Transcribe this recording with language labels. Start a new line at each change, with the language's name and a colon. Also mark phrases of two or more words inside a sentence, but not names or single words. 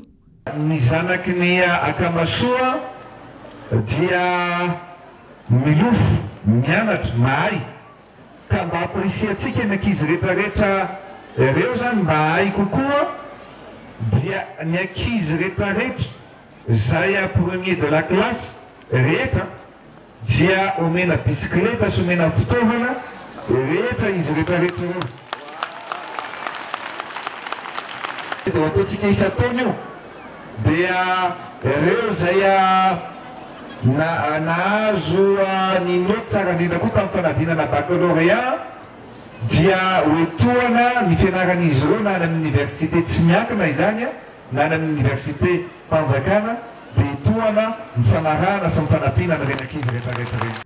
Malagasy: Ny zanaky ny Akamasoa dia milofo, mianatra, mahay, ka mba amporisiantsika ny ankizy rehetrarehetra ireo zany mba hay kokoa. Dia ny ankizy rehetrarehetra izay
French: premier de la classe
Malagasy: rehetra dia omena bisikleta sy omena fitaovana rehetra izy rehetrarehetra io. Dia ataontsika isan-taona io dia ireo izay nahazo ny noty tsara indrindra koa tamin'ny fanadinana baccalauréat dia hoetoana ny fianaran'izy ireo na any amin'ny université tsy miankina izany na any amin'ny université mpanjakana dia toana ny fanarahana sy ny fanampiana ny renankizy rehetrarehetra reny.